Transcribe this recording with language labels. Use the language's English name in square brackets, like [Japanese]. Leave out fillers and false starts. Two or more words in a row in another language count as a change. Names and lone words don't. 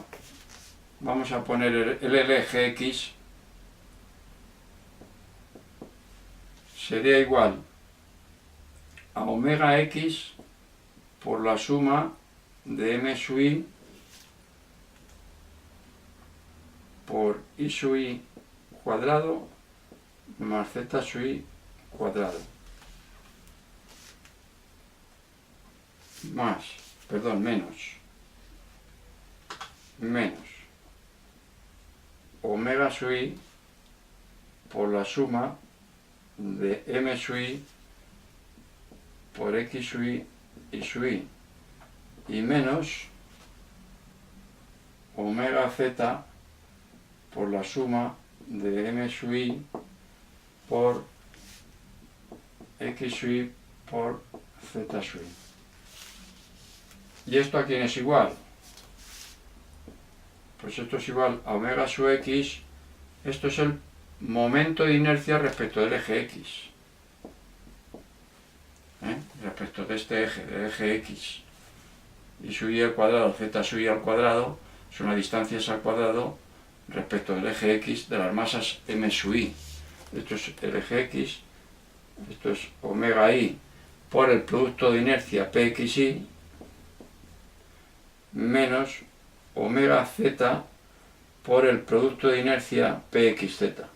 [Spanish] Vamos a poner el LGX, sería igual a omega x por la suma de m sub i por i sub i cuadrado más z sub i cuadrado. Menos omega sub i por la suma de m sub i por x sub i y sub i, y menos omega z por la suma de m sub i por x sub i por z sub i. ¿Y esto a quién es igual? Pues esto es igual a omega sub x, esto es el momento de inercia respecto del eje x. Respecto de este eje, del eje x. Y sub i al cuadrado, z sub i al cuadrado, son las distancias al cuadrado respecto del eje x de las masas m sub i. Esto es el eje x, esto es omega i por el producto de inercia pxi, menos omega z por el producto de inercia pxz.